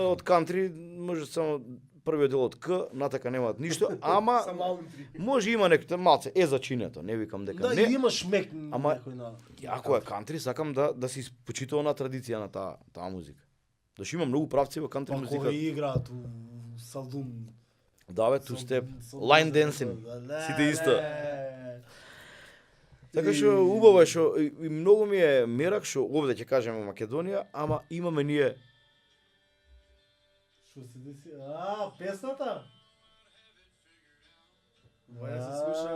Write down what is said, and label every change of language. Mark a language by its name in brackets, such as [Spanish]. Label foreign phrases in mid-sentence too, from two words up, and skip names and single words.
[Macedonian] Од кантри може само првиот дел од К, натака немаат ништо, ама може има некој малце зачинето, не викам дека Да, не. и има шмек Ама, некој на. Ако е кантри, сакам да се почитува на традиција на таа музика. Зашто има многу правци во кантри Па музика. кои играат у салун. Да бе, [English] two step, line dancing, [Macedonian] сите исто. Така што убаво е што и многу ми е мерак што овде ќе кажеме Македонија, ама имаме ние Што се деси? Песната? Моја се слуша.